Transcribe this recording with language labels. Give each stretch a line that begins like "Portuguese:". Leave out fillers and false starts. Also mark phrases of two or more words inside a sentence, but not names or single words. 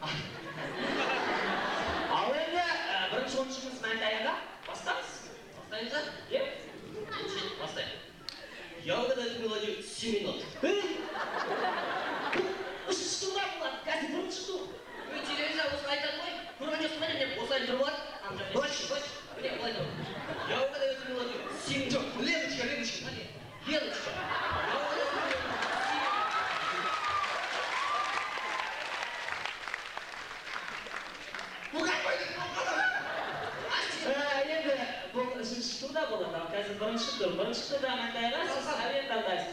Kazakh: Ал енді бірінші ойыншымыз Мәнтаяға бастаңыз. Бастаймыз ба? Бастайық.
Russian: Я угадаю мелодию 7 минут.
Kazakh: Үшінші тура болады, қазір бірінші тур. Телевизор осылай айтады ғой. Көрген жоқсың ба деп осылай тұрып алады. Дочь. Міне былай тұр.
Russian: Я угадаю эту мелодию 7 минут.
Kazakh: Жоқ, Леночка.
Russian: Леночка. Я угадаю эту мелодию 7
Kazakh: Енді бұл үшінші турда болады, ал қазір бірінші тур. Бірінші турда Мәнтаяға сіз әуен таңдайсыз.